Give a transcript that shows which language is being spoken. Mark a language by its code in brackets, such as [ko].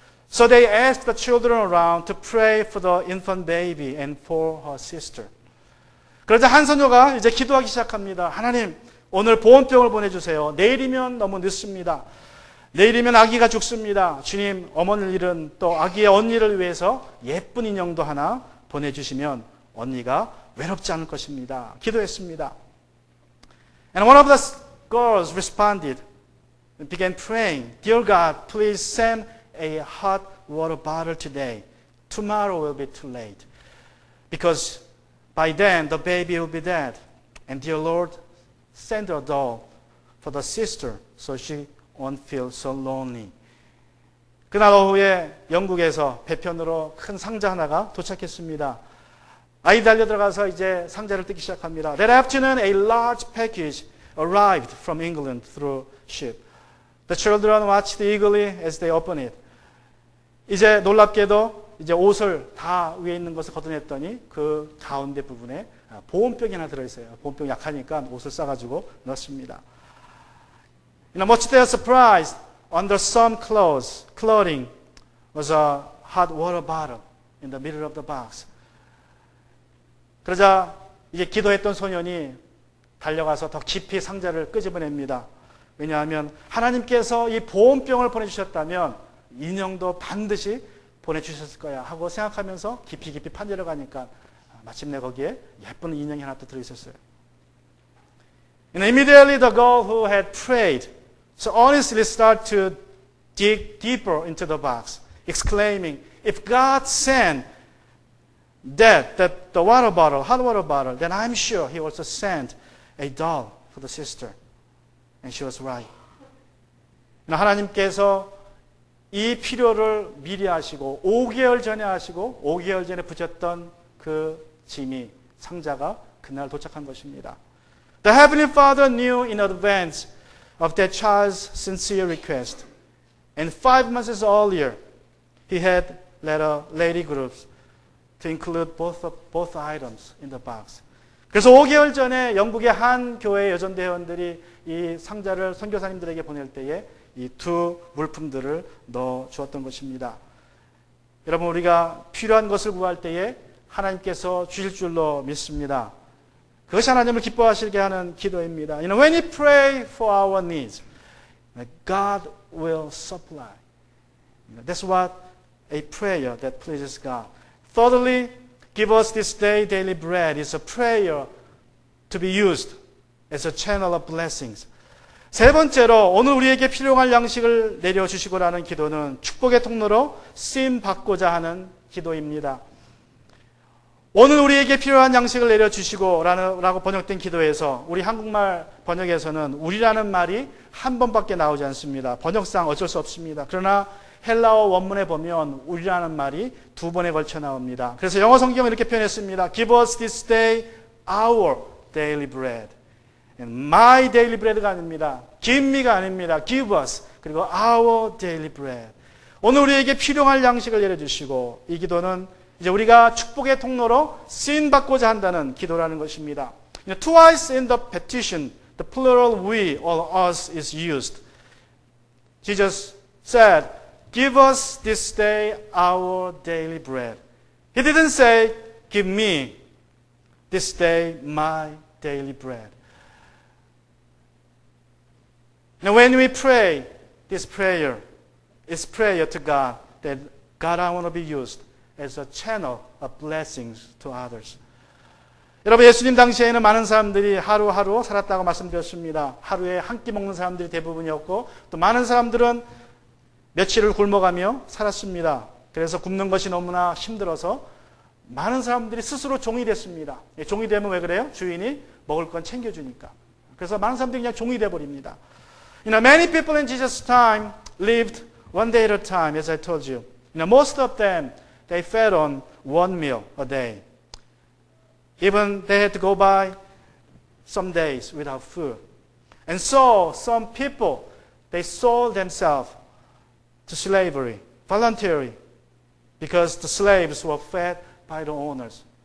[en] So they asked the children around to pray for the infant baby and for her sister. [ko] 그러자 한 소녀가 이제 기도하기 시작합니다. 하나님, 오늘 보온병을 보내주세요. 내일이면 너무 늦습니다. 내일이면 아기가 죽습니다. 주님, 어머니를 잃은 또 아기의 언니를 위해서 예쁜 인형도 하나 보내주시면 언니가 외롭지 않을 것입니다. 기도했습니다. [en] And one of the girls responded and began praying, Dear God, please send a hot water bottle today. Tomorrow will be too late. Because by then the baby will be dead. And dear Lord, send a doll for the sister so she won't feel so lonely. [ko] 그날 오후에 영국에서 배편으로 큰 상자 하나가 도착했습니다. 아이 달려 들어가서 이제 상자를 뜯기 시작합니다. [en] That afternoon, a large package arrived from England through ship. The children watched eagerly as they opened it. [ko] 이제 놀랍게도 이제 옷을 다 위에 있는 것을 걷어냈더니 그 가운데 부분에 보온병이 하나 들어있어요. 보온병 약하니까 옷을 싸가지고 넣습니다. [en] Much to their surprise, under some clothing was a hot water bottle in the middle of the box. [ko] 그러자 이제 기도했던 소년이 달려가서 더 깊이 상자를 끄집어냅니다. 왜냐하면 하나님께서 이 보온병을 보내주셨다면 인형도 반드시 보내주셨을 거야 하고 생각하면서 깊이 파내려가니까 마침내 거기에 예쁜 인형이 하나 또 들어있었어요. [en] And immediately the girl who had prayed so honestly started to dig deeper into the box, exclaiming, if God sent the water bottle, hot water bottle, then I'm sure He also sent a doll for the sister. And she was right. [ko] 하나님께서 이 필요를 미리 하시고 5개월 전에 하시고 5개월 전에 붙였던 그 짐이 상자가 그날 도착한 것입니다. [en] The Heavenly Father knew in advance of that child's sincere request. And 5 months earlier, He had led a lady group to include both items in the box. [ko] 그래서 5개월 전에 영국의 한 교회 여전대 회원들이 이 상자를 선교사님들에게 보낼 때에 이 두 물품들을 넣어 주었던 것입니다. 여러분, 우리가 필요한 것을 구할 때에 하나님께서 주실 줄로 믿습니다. 그것이 하나님을 기뻐하시게 하는 기도입니다. [en] When we pray for our needs, God will supply. That's what a prayer that pleases God. Thirdly, give us this day daily bread is a prayer to be used as a channel of blessings. [ko] 세 번째로 오늘 우리에게 필요한 양식을 내려주시고라는 기도는 축복의 통로로 쓰임 받고자 하는 기도입니다. 오늘 우리에게 필요한 양식을 내려주시고라고 번역된 기도에서 우리 한국말 번역에서는 우리라는 말이 한 번밖에 나오지 않습니다. 번역상 어쩔 수 없습니다. 그러나 헬라어 원문에 보면 우리라는 말이 두 번에 걸쳐 나옵니다. 그래서 영어 성경은 이렇게 표현했습니다. [en] Give us this day our daily bread. My daily bread가 [ko] 아닙니다. [en] Give me가 [ko] 아닙니다. [en] Give us. [ko] 그리고 [en] our daily bread. [ko] 오늘 우리에게 필요한 양식을 내려주시고 이 기도는 이제 우리가 축복의 통로로 쓰임 받고자 한다는 기도라는 것입니다. [en] Twice in the petition, the plural we or us is used. Jesus said, give us this day our daily bread. He didn't say, give me this day my daily bread. Now when we pray this prayer, it's prayer to God that God, I want to be used as a channel of blessings to others. [ko] 여러분, 예수님 당시에는 많은 사람들이 하루하루 살았다고 말씀드렸습니다. 하루에 한 끼 먹는 사람들이 대부분이었고 또 많은 사람들은 며칠을 굶어가며 살았습니다. 그래서 굶는 것이 너무나 힘들어서 많은 사람들이 스스로 종이 됐습니다. 종이 되면 왜 그래요? 주인이 먹을 건 챙겨주니까. 그래서 많은 사람들이 그냥 종이 돼버립니다. [en] Many people in Jesus' time lived one day at a time, as I told you. Most of them, they fed on one meal a day. Even they had to go by some days without food. And so, some people, they sold themselves to slavery, voluntarily, because the slaves were fed by the owners.